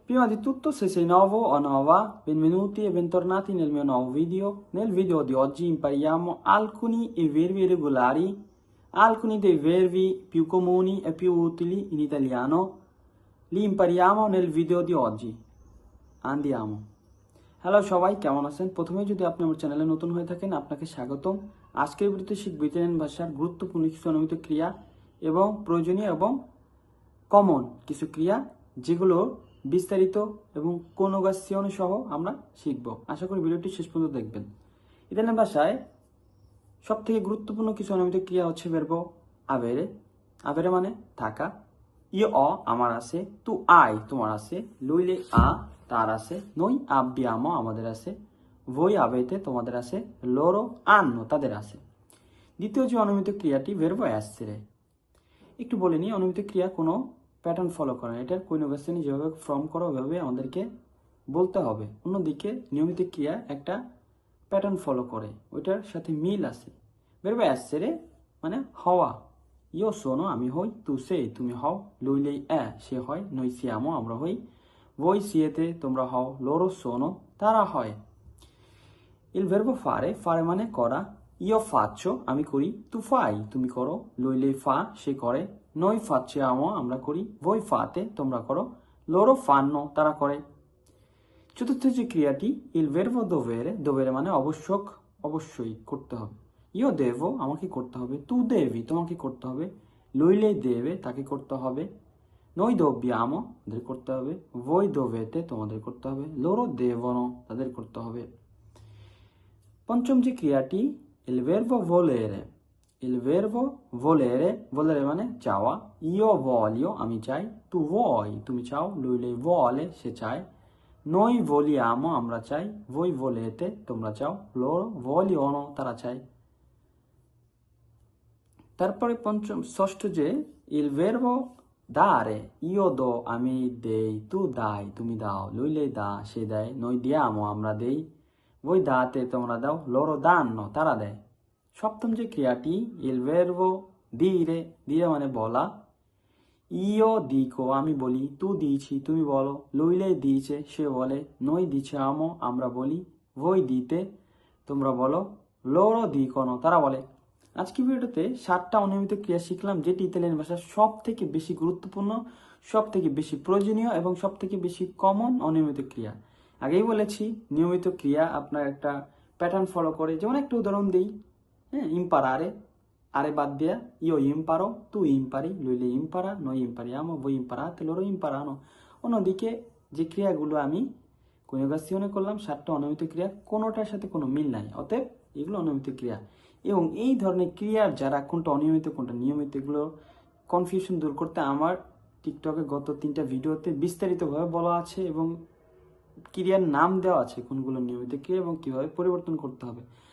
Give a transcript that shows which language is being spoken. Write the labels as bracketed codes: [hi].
[it] Prima di tutto, se sei nuovo o nuova, benvenuti e bentornati nel mio nuovo video. Nel video di oggi impariamo alcuni verbi irregolari, alcuni dei verbi più comuni e più utili in italiano. Li impariamo nel video di oggi. Andiamo. [bn] Hello সবাই, কেমন আছেন? প্রথমে যদি আপনি আমার চ্যানেলে নতুন হয়ে থাকেন আপনাকে স্বাগতম। আজকের ভিডিওতে শিখব ইতালিয়ান ভাষার গুরুত্বপূর্ণ কিছু অনুমিত ক্রিয়া এবং প্রয়োজনীয় এবং কমন কিছু ক্রিয়া যেগুলো বিস্তারিত এবং কনজুগেশন সহ আমরা শিখব। আশা করি ভিডিওটি শেষ পর্যন্ত দেখবেন। ইতালিয়ান ভাষায় সবথেকে গুরুত্বপূর্ণ কিছু অনুমিত ক্রিয়া হচ্ছে ভার্ব আভেরে। আভেরে মানে থাকা। [it] io ho [bn] আমার আছে, [it] tu hai [bn] তোমার আছে, [it] lui lei ha [bn] তার আছে, [it] noi abbiamo [bn] আমাদের আছে, [it] voi avete [bn] তোমাদের আছে, [it] loro hanno [bn] তাদের আছে। দ্বিতীয় যে অনুমিত ক্রিয়াটি ভার্ব essere। একটু বলে নিই, অনুমিত ক্রিয়া কোনো প্যাটার্ন ফলো করে না। এটার কনজুগেশন যেভাবে ফর্ম করো ওইভাবে আমাদেরকে বলতে হবে। অন্যদিকে নিয়মিত ক্রিয়া একটা প্যাটার্ন ফলো করে, ওইটার সাথে মিল আছে। ভার্ব essere মানে হওয়া। [it] io sono [bn] আমি হই, [it] tu sei [bn] তুমি হও, [it] lui lei è [bn] সে হয়, [it] noi siamo [bn] আমরা হই, [it] voi siete [bn] তোমরা হও, [it] loro sono [bn] তারা হয়। [it] il verbo fare fare [bn] মানে করা। [it] io faccio [bn] আমি করি, [it] tu fai [bn] তুমি করো, [it] lui lei fa [bn] সে করে, [it] noi facciamo [bn] আমরা করি, [it] voi fate [bn] তোমরা করো, [it] loro fanno [bn] তারা করে। চতুর্থ যে ক্রিয়াটি [it] il verbo dovere dovere [bn] মানে আবশ্যক, অবশ্যই করতে হবে। [it] io devo [bn] আমাকে করতে হবে, [it] tu devi [bn] তোমাকে করতে হবে, [it] lui lei deve [bn] তাকে করতে হবে, [it] noi dobbiamo [bn] তাদের করতে হবে, [it] voi dovete [bn] তোমাদের করতে হবে, [it] loro devono [bn] তাদের করতে হবে। পঞ্চম যে ক্রিয়াটি [it] il verbo volere il verbo volere volere [bn] মানে চাওয়া। [it] io voglio [bn] আমি চাই, [it] tu vuoi [bn] তুমি চাও, [it] lui lei vuole [bn] সে চায়, [it] noi vogliamo [bn] আমরা চাই, [it] voi volete [bn] তোমরা চাও, [it] loro vogliono [bn] তারা চায়। তারপরে ষষ্ঠ যে [it] il verbo dare io do [bn] আমি দেই, [it] tu dai [bn] তুমি দাও, [it] lui lei dà [bn] সে দেয়, [it] noi diamo [bn] আমরা দেই, [it] voi date [bn] তোমরা দাও, [it] loro danno [bn] তারা দেয়। সপ্তম যে ক্রিয়াটি [it] il verbo dire dire [bn] মানে বলা। [it] io dico [bn] আমি বলি, [it] tu dici [bn] তুমি বলো, [it] lui lei dice [bn] সে বলে, [it] noi diciamo [bn] আমরা বলি, [it] voi dite [bn] তোমরা বলো, [it] loro dicono [bn] তারা বলে। আজকে ভিডিওতে 7টা অনিয়মিত ক্রিয়া শিখলাম, যেটি ইতালিয়ান ভাষার সব থেকে বেশি গুরুত্বপূর্ণ, সব থেকে বেশি প্রয়োজনীয় এবং সব থেকে বেশি কমন অনিয়মিত ক্রিয়া। আগেই বলেছি নিয়মিত ক্রিয়া আপনার একটা প্যাটার্ন ফলো করে। যেমন একটা উদাহরণ দিই, হ্যাঁ, ইম্পারারে আরে বাদ দেয়া, [it] io imparo tu impari, lui lei impara, noi impariamo, voi imparate, loro imparano। [bn] অন্যদিকে যে ক্রিয়াগুলো আমি কনজুগেশনে করলাম 7টা অনিয়মিত ক্রিয়া, কোনোটার সাথে কোনো মিল নাই, অতএব এগুলো অনিয়মিত ক্রিয়া। এবং এই ধরনের ক্রিয়ার যারা কোনটা অনিয়মিত কোনটা নিয়মিত এগুলো কনফিউশন দূর করতে আমার টিকটকে গত 3টা ভিডিওতে বিস্তারিতভাবে বলা আছে এবং ক্রিয়ার নাম দেওয়া আছে কোনগুলো নিয়মিত ক্রিয়া এবং কিভাবে পরিবর্তন করতে হবে।